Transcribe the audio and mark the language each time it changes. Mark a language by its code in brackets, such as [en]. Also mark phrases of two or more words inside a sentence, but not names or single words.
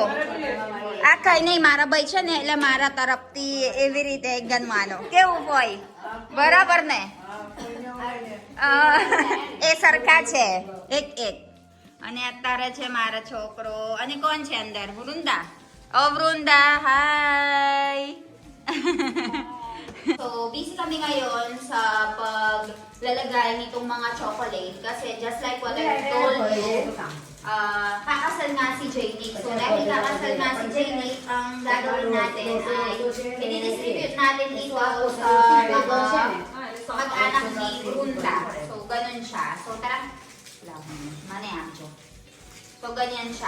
[gu] આ કઈ નહીં, મારા ભાઈ છે ને એટલે મારા તરફથી એવી રીતે ગણવાનો. કેવું હોય? બરાબર ને? એ સરખા છે, એક અને અત્યારે છે મારા છોકરો. અને કોણ છે અંદર? વૃંદા. Wrunda, hi! [tl] So, busy kami ngayon sa paglalagay nitong mga chocolate kasi [en] just like what I told you, [tl] kakasal nga si Jaynick. So, dahil kakasal nga si Jaynick, ang gagawin natin ay i-distribute natin ito sa mga mag-anak ni Wrunda. So, ganun siya. So, tara. So, ganyan siya.